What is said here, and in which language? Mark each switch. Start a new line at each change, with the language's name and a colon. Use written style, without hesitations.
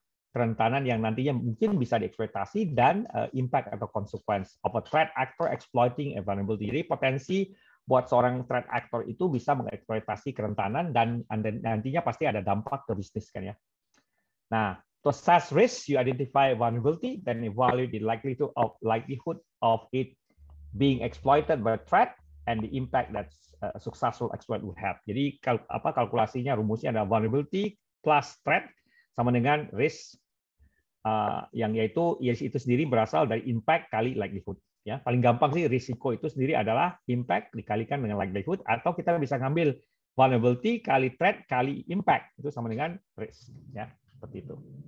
Indonesian: kerentanan yang nantinya mungkin bisa dieksploitasi dan impact atau
English: consequence of a threat actor exploiting a vulnerability.
Indonesian: Jadi potensi buat seorang threat actor itu bisa mengeksploitasi kerentanan dan nantinya pasti ada dampak ke bisnis kan ya.
English: Nah, to assess risk, you identify vulnerability, then evaluate the likelihood of it being exploited by threat and the impact that a successful exploit would have.
Indonesian: Jadi kalkulasinya rumusnya adalah vulnerability plus threat sama dengan risk yang yaitu itu sendiri berasal dari impact kali likelihood. Ya, paling gampang sih risiko itu sendiri adalah impact dikalikan dengan likelihood, atau kita bisa ngambil vulnerability kali threat kali impact itu sama dengan risk. Ya, seperti itu.